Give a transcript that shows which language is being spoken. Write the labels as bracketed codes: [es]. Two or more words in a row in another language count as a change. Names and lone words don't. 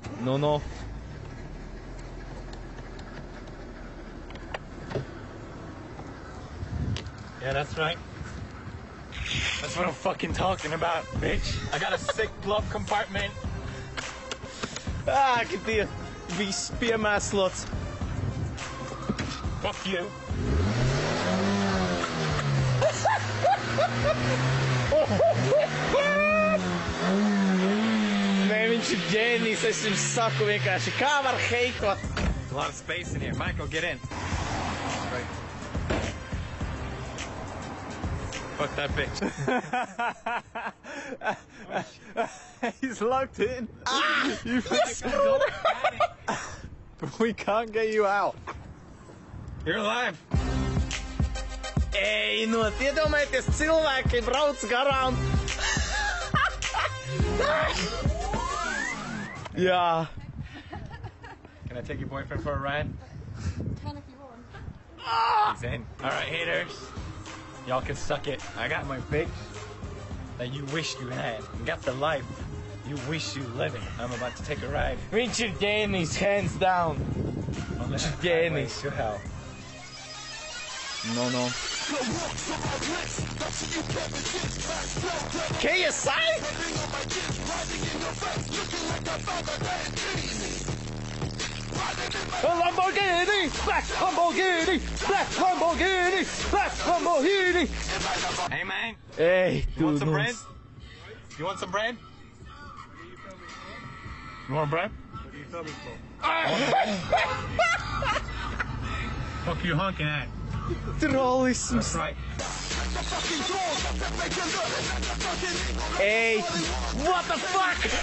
[en] No. Yeah, that's right. That's what I'm fucking talking about, bitch. I got a sick glove compartment. [lv] Ag, Dievs. Viss piemēslots. [en] Fuck you. [lv] Nē, viņš ir ģēnijs, es jums saku vienkārši, kā var heitot? [en] There's a lot of space in here. Michael, get in. Right. Fuck that bitch. He's locked in. You We can't get you out. You're alive. [lv] Ej, iedomājieties, cilvēki brauc garām. Jā. [en] Can I take your boyfriend for a ride? Can if you want. He's in. All right, haters. Y'all can suck it. I got my bitch that you wish you had. You got the life you wish you living. I'm about to take a ride. [lv] Viņš ir ģēnijs, [en] hands down. [lv] Viņš ir ģēnijs. [en] To hell. No. KSI? Lamborghini! Black Lamborghini! Black Lamborghini! Black Lamborghini! Hey, man. [lv] Ej, [en] You want some bread? You want some bread? You want bread? What are you filming for? Fuck you honking at. [lv] Trollisms. [en] That's right. Ej, what the fuck?